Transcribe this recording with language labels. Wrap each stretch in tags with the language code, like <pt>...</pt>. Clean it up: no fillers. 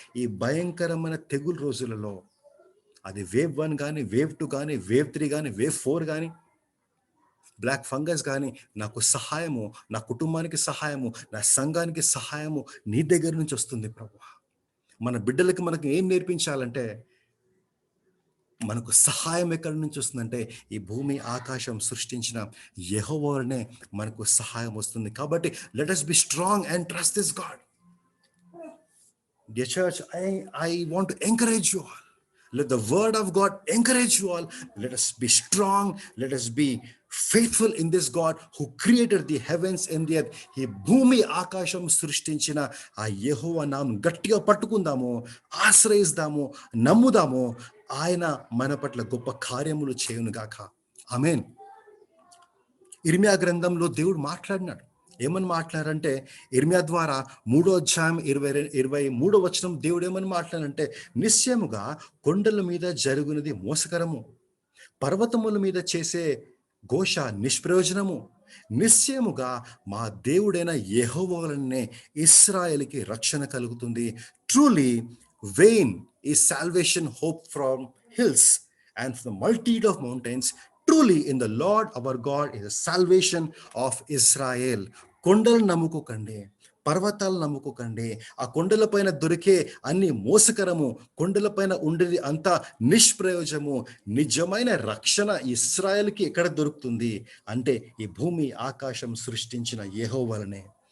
<te>ఈ భయంకరమైన తెగులు రోజులలో, అది వేవ్ 1 కానీ, వేవ్ 2 కానీ, వేవ్ 3 కానీ, వేవ్ 4 కానీ, బ్లాక్ ఫంగస్ కానీ, నాకు సహాయము, నా కుటుంబానికి సహాయము, నా సంఘానికి సహాయము నీ దగ్గర నుంచి వస్తుంది ప్రభువా. మన బిడ్డలకి మనకు ఏం నేర్పించాలంటే, మనకు సహాయం ఎక్కడి నుంచి వస్తుందంటే, ఈ భూమి ఆకాశం సృష్టించిన యెహోవా వలనే మనకు సహాయం వస్తుంది.</te> <en>కాబట్టి let us be strong and trust this God. Dear church, I want to encourage you all. Let the word of God encourage you all. Let us be strong. Let us be faithful in this God who created the heavens and the earth.</en> <te>ఈ భూమి ఆకాశం సృష్టించిన ఆ యెహోవా నామం గట్టిగా పట్టుకుందాము, ఆశ్రయిస్తాము, నమ్ముదాము. ఆయన మన పట్ల గొప్ప కార్యములు చేయునుగాక. ఆమేన్. ఇర్మియా గ్రంథంలో దేవుడు మాట్లాడినాడు. ఏమని మాట్లాడారంటే, ఇర్మియా ద్వారా 3వ అధ్యాయం 23వ వచనం దేవుడు ఏమని మాట్లాడారంటే, నిశ్చయముగా కొండల మీద జరుగునది మోసకరము, పర్వతముల మీద చేసే ఘోష నిష్ప్రయోజనము. నిశ్చయముగా మా దేవుడైన యెహోవా వలనే ఇశ్రాయేలుకి రక్షణ కలుగుతుంది.</te> <en>Truly vain is salvation hope from hills and from the multitude of mountains. Truly in the Lord our God is the salvation of Israel.</en> <te>కొండలు నమ్ముకోకండి, పర్వతాలు నమ్ముకోకండి. ఆ కొండలపైన దొరికే అన్ని మోసకరము, కొండలపైన ఉండేది అంతా నిష్ప్రయోజము. నిజమైన రక్షణ ఇశ్రాయేలుకి ఎక్కడ దొరుకుతుంది అంటే, ఈ భూమి ఆకాశం సృష్టించిన యెహోవానే.</te>